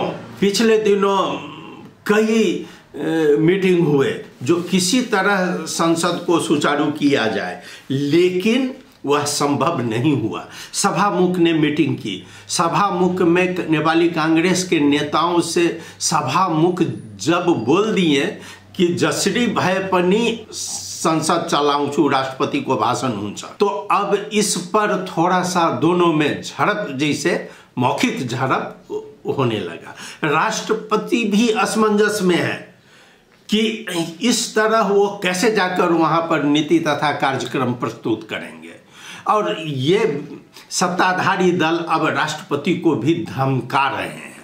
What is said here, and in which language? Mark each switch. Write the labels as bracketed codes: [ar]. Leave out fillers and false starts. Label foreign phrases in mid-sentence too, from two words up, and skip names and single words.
[hi] पिछले दिनों कई मीटिंग हुए जो किसी तरह संसद को सुचारू किया जाए, लेकिन वह संभव नहीं हुआ। सभामुख ने मीटिंग की, सभामुख में नेपाली कांग्रेस के नेताओं से सभामुख जब बोल दिए कि [ne] जसरी भए पनि संसद चलाउँछु, राष्ट्रपति को भाषण हुन्छ, [hi] तो अब इस पर थोड़ा सा दोनों में झड़प, जैसे मौखिक झड़प होने लगा। राष्ट्रपति भी असमंजस में है कि इस तरह वो कैसे जाकर वहां पर नीति तथा कार्यक्रम प्रस्तुत करेंगे, और ये सत्ताधारी दल अब राष्ट्रपति को भी धमका रहे हैं।